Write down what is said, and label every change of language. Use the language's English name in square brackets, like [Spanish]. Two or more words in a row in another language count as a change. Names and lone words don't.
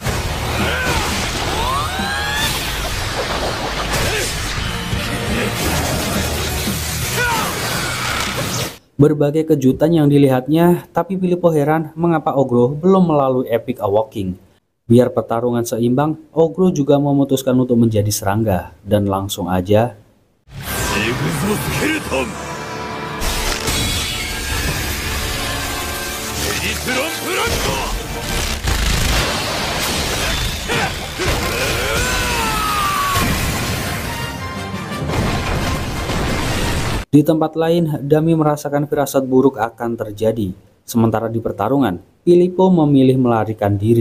[Indonesian] Berbagai kejutan yang dilihatnya, tapi Filippo heran mengapa Ogro belum melalui Epic Awakening. Biar pertarungan seimbang, Ogro juga memutuskan untuk menjadi serangga dan langsung aja [Japanese] エグゾスケルトンエリスロンブラッド [Indonesian] Di tempat lain, Dami merasakan firasat buruk akan terjadi. Sementara di pertarungan, Filippo memilih melarikan diri.